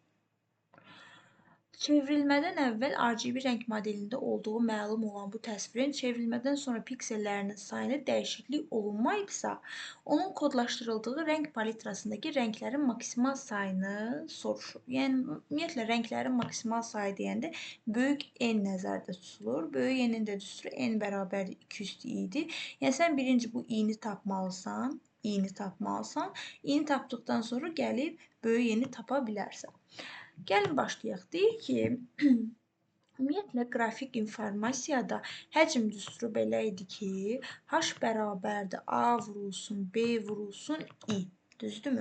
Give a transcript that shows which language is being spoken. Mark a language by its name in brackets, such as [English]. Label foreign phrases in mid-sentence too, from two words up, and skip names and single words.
[Azerbaijani] Çevrilmədən əvvəl RGB rəng modelində olduğu məlum olan bu təsvirin çevrilmədən sonra piksellərinin sayında dəyişiklik olunmayıbsa, onun kodlaşdırıldığı rəng palitrasındakı rənglərin maksimal sayını soruşur. Yəni, ümumiyyətlə, rənglərin maksimal sayı deyəndə böyük N nəzərdə tutulur. Böyük N-in də düsturu N bərabərdir 2 üstü i-dir. Yəni, sən birinci bu i-ni tapmalısan. i-ni tapmalısan. i-ni tapdıqdan sonra gəlib böyük N-i tapa bilərsən. Gəlin başlayaq. Deyir ki, Ümumiyyətlə, qrafik informasiyada həcm düsturu belə idi ki, h bərabərdir a vurulsun, b vurulsun, i. Düzdürmü?